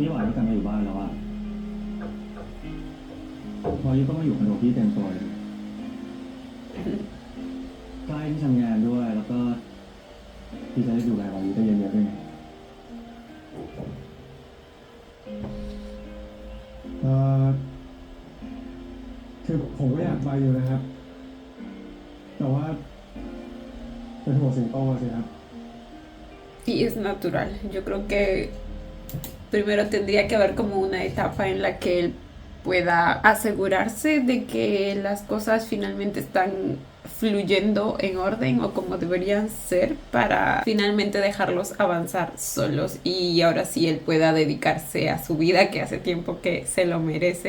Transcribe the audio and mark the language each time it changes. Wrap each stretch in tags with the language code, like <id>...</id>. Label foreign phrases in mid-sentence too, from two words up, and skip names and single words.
<th>กลับมาอยู่บ้านแล้วอะพอยุก็มาอยู่คอนโดพี่เต็มตัวเลยใกล้ที่ทำงานด้วยแล้วก็พี่จะได้ดูแลวายุได้เยอะๆด้วยไง เอ่อคือผมก็อยากไปอยู่นะครับ แต่ว่าเป็นห่วงสิงโตสิครับ</th> <es>Y es natural. Yo creo que primero tendría que haber como una etapa en la que él pueda asegurarse de que las cosas finalmente están fluyendo en orden o como deberían ser para finalmente dejarlos avanzar solos y ahora sí él pueda dedicarse a su vida, que hace tiempo que se lo merece.</es>